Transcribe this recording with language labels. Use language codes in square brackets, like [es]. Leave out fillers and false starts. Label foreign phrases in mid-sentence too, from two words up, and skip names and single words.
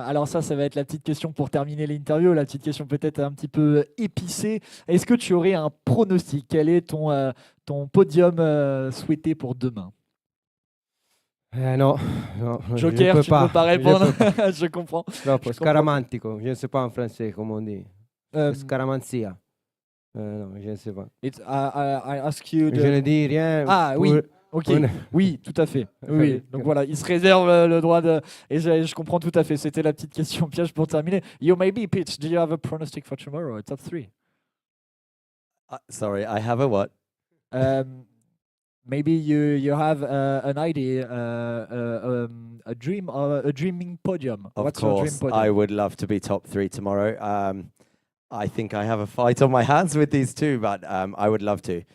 [fr] Alors ça va être la petite question pour terminer l'interview, la petite question peut-être un petit peu épicée. Est-ce que tu aurais un pronostic? Quel est ton podium souhaité pour demain? Non, Joker, je tu ne peux pas répondre. Je comprends. [it] Troppo scaramantico, [fr] je ne sais pas en français comment on dit. Scaramanzia. Non, je ne sais pas. [en] I ask you [fr] Je ne dis rien. Ah oui, ok. Oui, tout à fait. Oui. Donc voilà, il se réserve le droit de... Et je comprends tout à fait. C'était la petite question piège pour terminer. [en] You maybe, Pete, do you have a pronostic for tomorrow? Top 3. Sorry, I have a what? Maybe you have an idea, a dream, a dreaming podium. Of What's your dream course, podium? I would love to be top 3 tomorrow. I think I have a fight on my hands with these two, but I would love to.